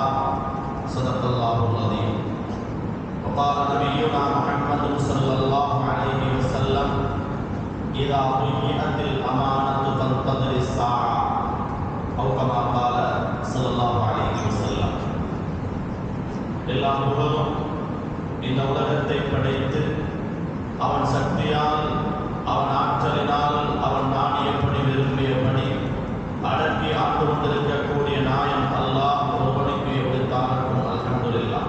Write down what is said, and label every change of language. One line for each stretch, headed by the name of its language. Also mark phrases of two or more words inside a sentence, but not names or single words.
Arabic: صدق الله العظيم. وقال نبينا محمد صلى الله عليه وسلم: إذا ضيعت الأمانة فانتظر الساعة، أو كما قال صلى الله عليه وسلم.
Tamil: எல்லாம் புகழும் இந்த உலகத்தை படைத்து அவன் சக்தியால், அவன் ஆற்றலினால், அவன் நாடியபடி விரும்பியபடி அடக்கி ஆண்டு கொண்டிருக்கக்கூடிய நாயன் அல்லாஹ் ஒருவனுக்கு எடுத்தாலும் அல்ஹம்துலில்லாஹ்.